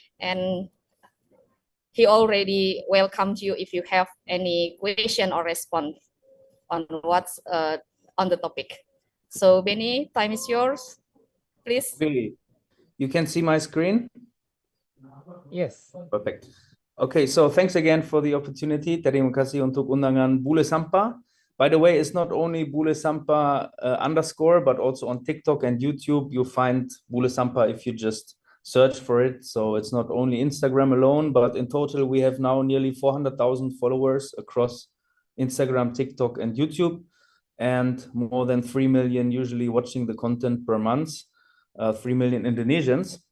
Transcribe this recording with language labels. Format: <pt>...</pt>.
<en>And he already welcomed you if you have any question or response on what's on the topic. So Benny, time is yours, please. Really? You can see my screen? Yes. Perfect. Okay, so thanks again for the opportunity.</en> <id>Terima kasih untuk undangan Bule Sampah.</id> <en>By the way, it's not only Bule Sampah _ but also on TikTok and YouTube. You find Bule Sampah if you just search for it. So it's not only Instagram alone, but in total, we have now nearly 400,000 followers across Instagram, TikTok, and YouTube, and more than 3 million usually watching the content per month, 3 million Indonesians.</en>